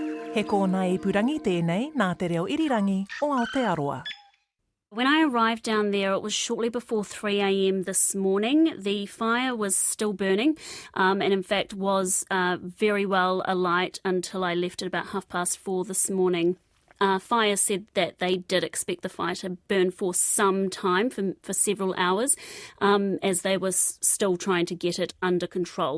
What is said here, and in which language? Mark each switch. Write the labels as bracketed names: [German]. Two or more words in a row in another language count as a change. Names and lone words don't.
[Māori] He kōna ipurangi tēnei nā te reo irirangi o Aotearoa. [English] When I arrived down there, it was shortly before 3 a.m. this morning. The fire was still burning and in fact was very well alight until I left at about 4:30 this morning. Fire said that they did expect the fire to burn for some time, for several hours, as they were still trying to get it under control.